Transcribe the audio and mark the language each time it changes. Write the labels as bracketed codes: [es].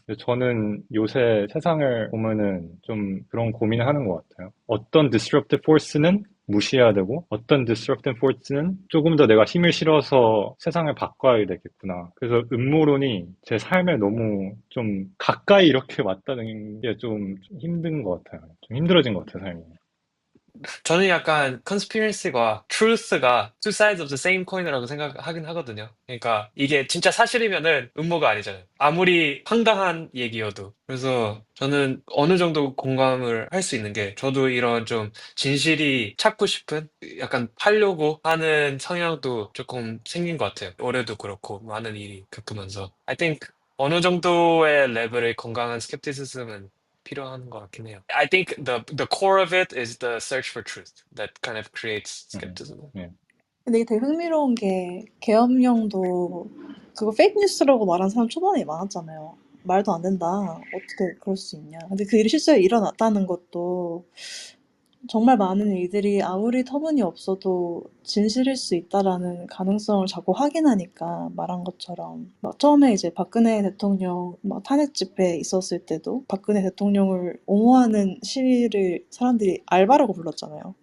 [ko] 그래서 저는 요새 세상을 보면은 좀 그런 고민을 하는 것 같아요. 어떤 disruptive force는 무시해야 되고 어떤 destructive force는 조금 더 내가 힘을 실어서 세상을 바꿔야 되겠구나. 그래서 음모론이 제 삶에 너무 좀 가까이 이렇게 왔다는 게 좀 힘든 것 같아요. 좀 힘들어진 것 같아요, 삶이. 저는 약간 [en] conspiracy가 truth가 two sides of the same coin이라고 생각하긴 하거든요. [ko] 그러니까 이게 진짜 사실이면은 음모가 아니잖아요. 아무리 황당한 얘기여도. 그래서 저는 어느 정도 공감을 할 수 있는 게 저도 이런 좀 진실이 찾고 싶은 약간 파려고 하는 성향도 조금 생긴 것 같아요. 올해도 그렇고 많은 일이 겪으면서. [en] I think [ko] 어느 정도의 레벨의 건강한 스cepticism은 필요한 것 같긴 해요. [en] I think the core of it is the search for truth that kind of creates skepticism. [ko] 예. 근데 이게 되게 흥미로운 게 계엄령도 그거 페이크 뉴스라고 말한 사람 초반에 많았잖아요. 말도 안 된다. 어떻게 그럴 수 있냐. 근데 그 일이 실제로 일어났다는 것도 정말 많은 일들이 아무리 터무니없어도 진실일 수 있다라는 가능성을 자꾸 확인하니까 말한 것처럼 막 처음에 이제 박근혜 대통령 막 탄핵 집회 있었을 때도 박근혜 대통령을 옹호하는 시위를 사람들이 알바라고 불렀잖아요.